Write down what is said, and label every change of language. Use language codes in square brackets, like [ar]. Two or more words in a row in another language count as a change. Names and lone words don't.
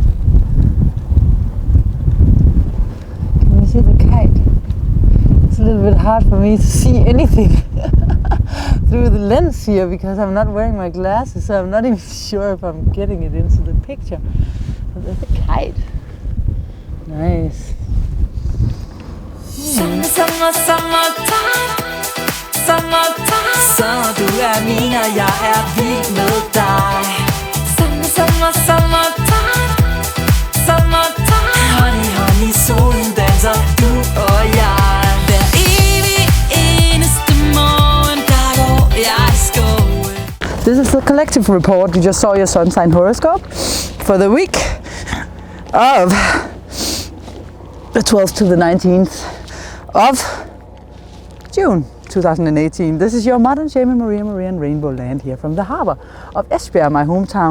[en] Can you see the kite? It's a little bit hard for me to see anything through the lens here, because I'm not wearing my glasses, so I'm not even sure if I'm getting it into the picture. But there's a kite. Nice. [da] Så du min, og jeg vild med dig. Summertime. Honey, solen danser, du og jeg. Hver evig eneste morgen, der går jeg i skoven. [en] This is the collective report. You just saw your sun sign horoscope for the week of the 12th to the 19th of June 2018. This is your modern shaman, Maria and RainbowLand, here from the harbor of Esbjerg, my hometown.